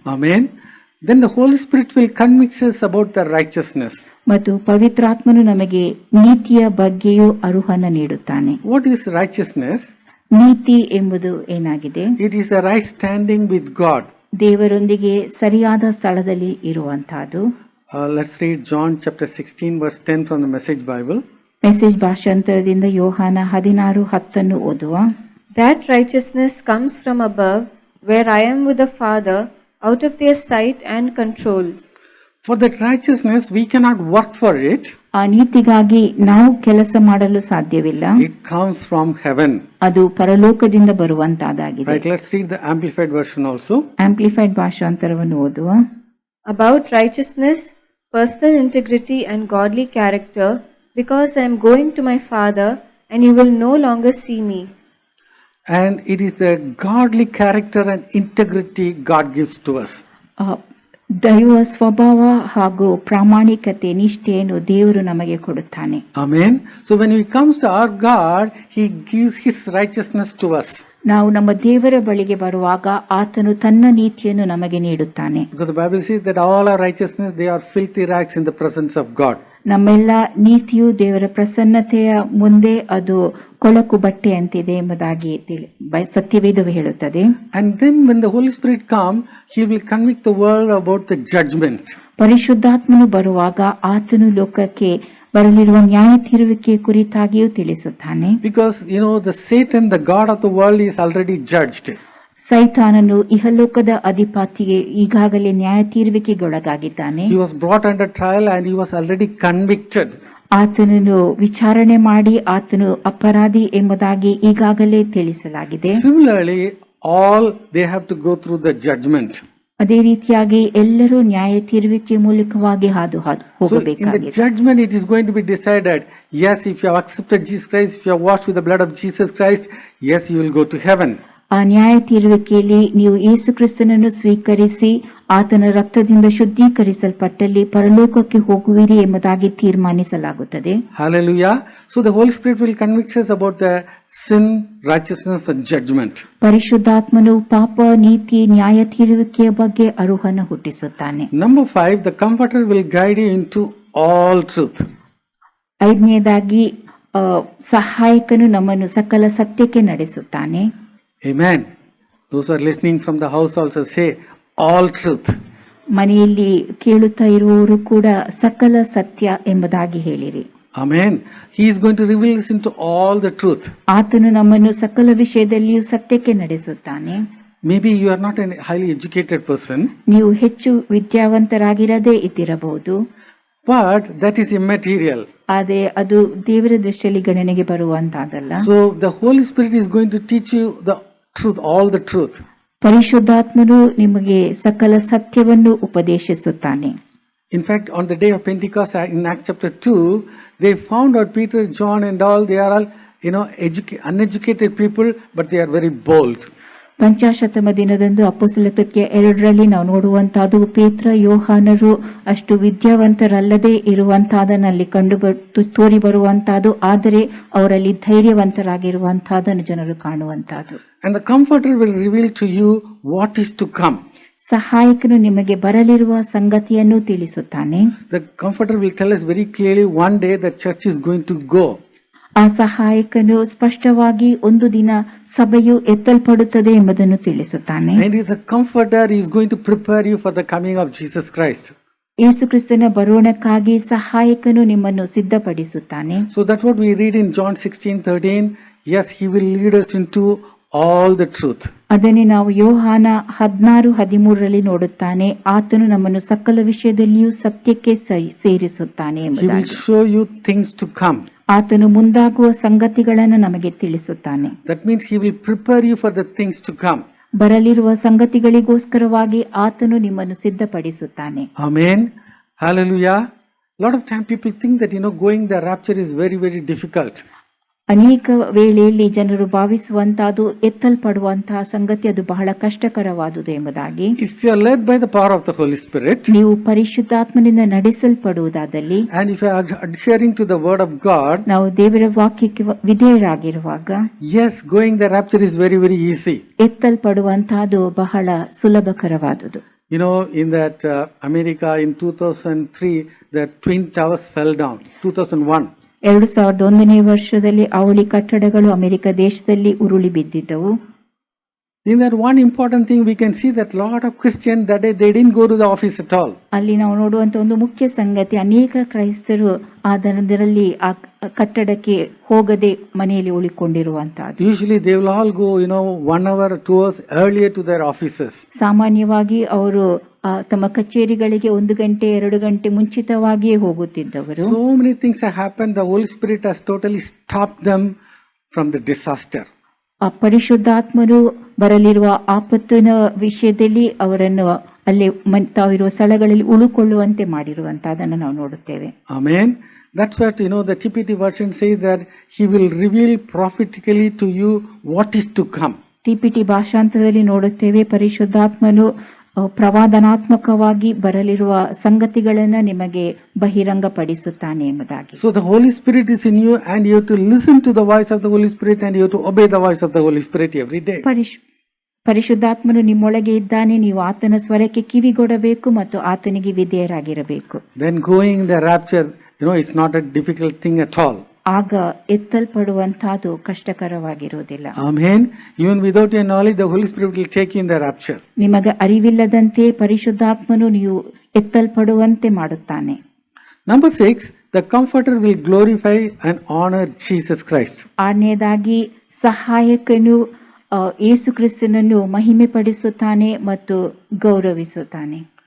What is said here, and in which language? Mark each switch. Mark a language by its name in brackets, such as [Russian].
[English] Amen. Then the Holy Spirit will convict us about the righteousness. [Kannada] ಮತ್ತು ಪವಿತ್ರಾತ್ಮನು ನಮಗೆ ನೀತಿಯ ಬಗ್ಗೆಯೂ ಅರುಹನ ನೀಡುತ್ತಾನೆ. [English] What is righteousness? [Kannada] ನೀತಿ ಎಂಬುದು ಏನಾಗಿದೆ? [English] It is a right standing with God. [Kannada] ದೇವರೊಂದಿಗೆ ಸರಿಯಾದ ಸ್ಥಳದಲ್ಲಿ ಇರುವಂತಹದ್ದು. [English] Let's read John chapter 16 verse 10 from the Message Bible. [Kannada] Message ಭಾಷಾಂತರದಿಂದ ಯೋಹಾನ 16:10 ಓದುವ. [English] That righteousness comes from above, where I am with the Father, out of their sight and control. For that righteousness we cannot work for it. [Kannada] ಆ ನೀತಿಗಾಗಿ ನಾವು ಕೆಲಸ ಮಾಡಲು ಸಾಧ್ಯವಿಲ್ಲ. [English] It comes from heaven. [Kannada] ಅದು ಪರಲೋಕದಿಂದ ಬರುವಂತಹದ್ದಾಗಿದೆ. [English] Right, let's read the amplified version also. [Kannada] Amplified ಭಾಷಾಂತರವನ್ನು ಓದುವ. [English] About righteousness, personal integrity and godly character, because I am going to my Father and you will no longer see me. And it is the godly character and integrity God gives to us. [Kannada] ದೈವ ಸ್ವಭಾವ ಹಾಗೂ ಪ್ರಾಮಾಣಿಕತೆ ನಿಷ್ಠೆಯನ್ನು ದೇವರು ನಮಗೆ ಕೊಡುತ್ತಾನೆ. [English] Amen. So when he comes to our God, he gives his righteousness to us. [Kannada] ನಾವು ನಮ್ಮ ದೇವರ ಬಳಿಗೆ ಬರುವಾಗ ಆತನು ತನ್ನ ನೀತಿಯನ್ನು ನಮಗೆ ನೀಡುತ್ತಾನೆ. [English] Because the Bible says that all our righteousness, they are filthy rags in the presence of God. [Kannada] ನಮ್ಮೆಲ್ಲ ನೀತಿಯು ದೇವರ ಪ್ರಸನ್ನತೆಯ ಮುಂದೆ ಅದು ಕೊಳಕು ಬಟ್ಟೆ ಅಂತಿದೆ ಎಂಬುದಾಗಿ ಸತ್ಯವೇದವು ಹೇಳುತ್ತದೆ. [English] And then when the Holy Spirit comes, he will convict the world about the judgment. [Kannada] ಪರಿಶುದ್ಧಾತ್ಮನು ಬರುವಾಗ ಆತನು ಲೋಕಕ್ಕೆ ಬರಲಿರುವ ನ್ಯಾಯ ತೀರುವಿಕೆ ಕುರಿತಾಗಿಯೂ ತಿಳಿಸುತ್ತಾನೆ. [English] Because the Satan, the god of the world, is already judged. [Kannada] ಸೈತಾನನು ಇಹಲೋಕದ ಅಧಿಪತಿಗೆ ಈಗಾಗಲೇ ನ್ಯಾಯ ತೀರುವಿಕೆಗೊಳಗಾಗಿದ್ದಾನೆ. [English] He was brought under trial and he was already convicted. [Kannada] ಆತನನ್ನು ವಿಚಾರಣೆ ಮಾಡಿ ಆತನು ಅಪರಾಧಿ ಎಂಬುದಾಗಿ ಈಗಾಗಲೇ ತಿಳಿಸಲಾಗಿದೆ. [English] Similarly, all they have to go through the judgment. [Kannada] ಅದೇ ರೀತಿಯಾಗಿ ಎಲ್ಲರೂ ನ್ಯಾಯ ತೀರುವಿಕೆ ಮೂಲಕವಾಗಿ ಹಾದು [English] So in the [Kannada] ಹೋಗಬೇಕಾಗಿದೆ. [English] judgment, it is going to be decided, yes, if you have accepted Jesus Christ, if you have washed with the blood of Jesus Christ, yes, you will go to heaven. [Kannada] ಆ ನ್ಯಾಯ ತೀರುವಿಕೆಯಲ್ಲಿ ನೀವು ಯೇಸು ಕ್ರಿಸ್ತನನ್ನು ಸ್ವೀಕರಿಸಿ ಆತನ ರಕ್ತದಿಂದ ಶುದ್ಧೀಕರಿಸಲ್ಪಟ್ಟಲ್ಲಿ ಪರಲೋಕಕ್ಕೆ ಹೋಗುವಿರಿ ಎಂಬುದಾಗಿ ತೀರ್ಮಾನಿಸಲಾಗುತ್ತದೆ. [English] Hallelujah. So the Holy Spirit will convict us about the sin, righteousness and judgment. [Kannada] ಪರಿಶುದ್ಧಾತ್ಮನು ಪಾಪ, ನೀತಿ, ನ್ಯಾಯ ತೀರುವಿಕೆಯ ಬಗ್ಗೆ ಅರುಹನ ಹುಟ್ಟಿಸುತ್ತಾನೆ. [English] Number 5, the Comforter will guide you into all truth. [Kannada] 5ನೇದಾಗಿ ಸಹಾಯಕನು ನಮ್ಮನ್ನು ಸಕಲ ಸತ್ಯಕ್ಕೆ ನಡೆಸುತ್ತಾನೆ. [English] Amen. Those who are listening from the house also say all truth. [Kannada] ಮನೆಯಲ್ಲಿ ಕೇಳುತ್ತಾ ಇರುವವರು ಕೂಡ ಸಕಲ ಸತ್ಯ ಎಂಬುದಾಗಿ ಹೇಳಿರಿ. [English] Amen. He is going to reveal us into all the truth. [Kannada] ಆತನು ನಮ್ಮನ್ನು ಸಕಲ ವಿಷಯದಲ್ಲಿಯೂ ಸತ್ಯಕ್ಕೆ ನಡೆಸುತ್ತಾನೆ. [English] Maybe you are not a highly educated person. [Kannada] ನೀವು ಹೆಚ್ಚು ವಿದ್ಯಾವಂತರಾಗಿರದೇ ಇದ್ದಿರಬಹುದು. [English] But that is immaterial. [Kannada] ಆದರೆ ಅದು ದೇವರ ದೃಷ್ಟಿಯಲ್ಲಿ ಗಣನೆಗೆ ಬರುವಂತಹದ್ದಲ್ಲ. [English] So the Holy Spirit is going to teach you the truth, all the truth. [Kannada] ಪರಿಶುದ್ಧಾತ್ಮನು ನಿಮಗೆ ಸಕಲ ಸತ್ಯವನ್ನು ಉಪದೇಶಿಸುತ್ತಾನೆ. [English] In fact, on the day of Pentecost in Acts chapter 2, they found out Peter, John and all, they are all, uneducated people, but they are very bold. [Kannada] ಪಂಚಾಶತಮ ದಿನದಂದು ಅಪೊಸ್ತಲರ ಕೃತ್ಯ 2ರಲ್ಲಿ ನಾವು ನೋಡುವಂತಹದ್ದು ಪೇತ್ರ, ಯೋಹಾನರು ಅಷ್ಟು ವಿದ್ಯಾವಂತರಲ್ಲದೆ ಇರುವಂತಹದನ್ನಲ್ಲಿ ತೋರಿ ಬರುವಂತಹದ್ದು, ಆದರೆ ಅವರಲ್ಲಿ ಧೈರ್ಯವಂತರಾಗಿರುವಂತಹದನ್ನು ಜನರು ಕಾಣುವಂತಹದ್ದು. [English] And the Comforter will reveal to you what is to come. [Kannada] ಸಹಾಯಕನು ನಿಮಗೆ ಬರಲಿರುವ ಸಂಗತಿಯನ್ನು ತಿಳಿಸುತ್ತಾನೆ. [English] The Comforter will tell us very clearly one day the church is going to go. [Kannada] ಆ ಸಹಾಯಕನು ಸ್ಪಷ್ಟವಾಗಿ ಒಂದು ದಿನ ಸಭೆಯು ಎತ್ತಲ್ಪಡುತ್ತದೆ ಎಂಬುದನ್ನು ತಿಳಿಸುತ್ತಾನೆ. [English] And is the comforter is going to prepare you for the coming of Jesus Christ. [Kannada] ಯೇಸು ಕ್ರಿಸ್ತನ ಬರೋಣಕ್ಕಾಗಿ ಸಹಾಯಕನು ನಿಮ್ಮನ್ನು ಸಿದ್ಧಪಡಿಸುತ್ತಾನೆ. [English] So that's what we read in John 16:13. Yes, he will lead us into all the truth. [Kannada] ಅದನ್ನೇ ನಾವು ಯೋಹಾನ 16:13 ನೋಡುತ್ತಾನೆ. ಆತನು ನಮ್ಮನ್ನು ಸಕಲ ವಿಷಯದಲ್ಲಿಯೂ ಸತ್ಯಕ್ಕೆ ಸೇರಿಸುತ್ತಾನೆ [English] He will [Kannada] ಎಂಬುದಾಗಿ. [English] show you things to come. [Kannada] ಆತನು ಮುಂದಾಗುವ ಸಂಗತಿಗಳನ್ನು ನಮಗೆ ತಿಳಿಸುತ್ತಾನೆ. [English] That means he will prepare you for the things to come. [Kannada] ಬರಲಿರುವ ಸಂಗತಿಗಳಿಗೋಸ್ಕರವಾಗಿ ಆತನು ನಿಮ್ಮನ್ನು ಸಿದ್ಧಪಡಿಸುತ್ತಾನೆ. [English] Amen. Hallelujah. Lot of time people think that going the rapture is very, very difficult. [Kannada] ಅನೇಕ ವೇಳೆಯಲ್ಲಿ ಜನರು ಭಾವಿಸುವಂತಹದ್ದು ಎತ್ತಲ್ಪಡುವಂತಹ ಸಂಗತಿ ಅದು ಬಹಳ ಕಷ್ಟಕರವಾದುದು ಎಂಬುದಾಗಿ. [English] If you are led by the power of the Holy Spirit, [Kannada] ನೀವು ಪರಿಶುದ್ಧಾತ್ಮನಿಂದ ನಡೆಸಲ್ಪಡುವುದಾದಲ್ಲಿ, [English] and if you are adhering to the word of God, [Kannada] ನಾವು ದೇವರ ವಾಕ್ಯಕ್ಕೆ ವಿಧೇಯರಾಗಿರುವಾಗ, [English] yes, going the rapture is very, very easy. [Kannada] ಎತ್ತಲ್ಪಡುವಂತಹದ್ದು ಬಹಳ ಸುಲಭಕರವಾದುದು. [English] In that America in 2003, the Twin Towers fell down. 2001. [Kannada] 2001ನೇ ವರ್ಷದಲ್ಲಿ ಅವಳಿ ಕಟ್ಟಡಗಳು America ದೇಶದಲ್ಲಿ ಉರುಳಿ ಬಿದ್ದಿದ್ದವು. [English] In that one important thing we can see that lot of Christians that day they didn't go to the office at all. [Kannada] ಅಲ್ಲಿ ನಾವು ನೋಡುವಂತ ಒಂದು ಮುಖ್ಯ ಸಂಗತಿ, ಅನೇಕ ಕ್ರೈಸ್ತರು ಅದರಲ್ಲಿ ಆ ಕಟ್ಟಡಕ್ಕೆ ಹೋಗದೆ ಮನೆಯಲ್ಲಿ ಉಳಿಕೊಂಡಿರುವಂತಹದ್ದು. [English] Usually they will all go 1 hour 2 hours earlier to their offices. [Kannada] ಸಾಮಾನ್ಯವಾಗಿ ಅವರು ತಮ್ಮ ಕಚೇರಿಗಳಿಗೆ 1 ಗಂಟೆ 2 ಗಂಟೆ ಮುಂಚಿತವಾಗಿಯೇ ಹೋಗುತ್ತಿದ್ದವರು. [English] So many things have happened. The Holy Spirit has totally stopped them from the disaster. [Kannada] ಆ ಪರಿಶುದ್ಧಾತ್ಮರು ಬರಲಿರುವ ಆಪತ್ತಿನ ವಿಷಯದಲ್ಲಿ ಅವರನ್ನು ಅಲ್ಲಿ ತಾವಿರುವ ಸ್ಥಳಗಳಲ್ಲಿ ಉಳುಕೊಳ್ಳುವಂತೆ ಮಾಡಿರುವಂತಹದನ್ನು ನಾವು ನೋಡುತ್ತೇವೆ. [English] Amen. That's what the TPT version says, that he will reveal prophetically to you what is to come. [Kannada] TPT ಭಾಷಾಂತರದಲ್ಲಿ ನೋಡುತ್ತೇವೆ, ಪರಿಶುದ್ಧಾತ್ಮನು ಪ್ರವಾದನಾತ್ಮಕವಾಗಿ ಬರಲಿರುವ ಸಂಗತಿಗಳನ್ನು ನಿಮಗೆ ಬಹಿರಂಗಪಡಿಸುತ್ತಾನೆ ಎಂಬುದಾಗಿ. [English] So the Holy Spirit is in you and you have to listen to the voice of the Holy Spirit and you have to obey the voice of the Holy Spirit every day. [Kannada] ಪರಿಶುದ್ಧಾತ್ಮನು ನಿಮ್ಮೊಳಗೆ ಇದ್ದಾನೆ, ನೀವು ಆತನ ಸ್ವರಕ್ಕೆ ಕಿವಿಗೊಡಬೇಕು ಮತ್ತು ಆತನಿಗೆ ವಿಧೇಯರಾಗಿರಬೇಕು. [English] Then going the rapture, it's not a difficult thing at all. [Kannada] ಆಗ ಎತ್ತಲ್ಪಡುವಂತಹದ್ದು ಕಷ್ಟಕರವಾಗಿರುವುದಿಲ್ಲ. [English] Amen. Even without your knowledge, the Holy Spirit will take you in the rapture. [Kannada] ನಿಮಗೆ ಅರಿವಿಲ್ಲದಂತೆ ಪರಿಶುದ್ಧಾತ್ಮನು ನೀವು ಎತ್ತಲ್ಪಡುವಂತೆ ಮಾಡುತ್ತಾನೆ. [English] Number 6, the Comforter will glorify and honor Jesus Christ. [Kannada] ಆರನೆಯದಾಗಿ ಸಹಾಯಕನು ಯೇಸು ಕ್ರಿಸ್ತನನ್ನು ಮಹಿಮೆ ಪಡಿಸುತ್ತಾನೆ ಮತ್ತು ಗೌರವಿಸುತ್ತಾನೆ.